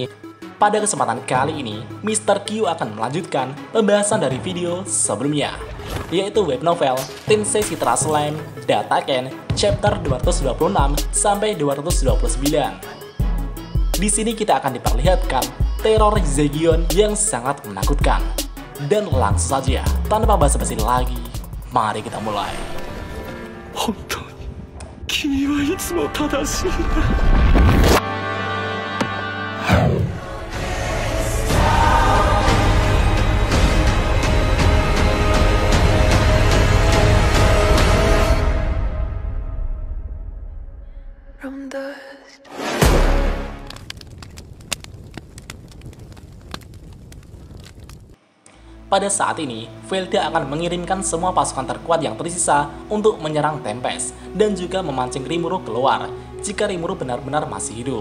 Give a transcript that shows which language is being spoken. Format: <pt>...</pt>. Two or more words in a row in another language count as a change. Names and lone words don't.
<id>Pada kesempatan kali ini, Mr. Q akan melanjutkan pembahasan dari video sebelumnya, yaitu</id> <en>web novel</en> <id>Tensei Citra Slime Dataken chapter 226 sampai 229. Di sini kita akan diperlihatkan teror Zegion yang sangat menakutkan. Dan langsung saja, tanpa basa-basi lagi, mari kita mulai.</id> <ja>本当に君はいつも正しいんだ。</ja> <en>From dust.</en> <id>Pada saat ini, Velda akan mengirimkan semua pasukan terkuat yang tersisa untuk menyerang Tempest dan juga memancing Rimuru keluar jika Rimuru benar-benar masih hidup.</id>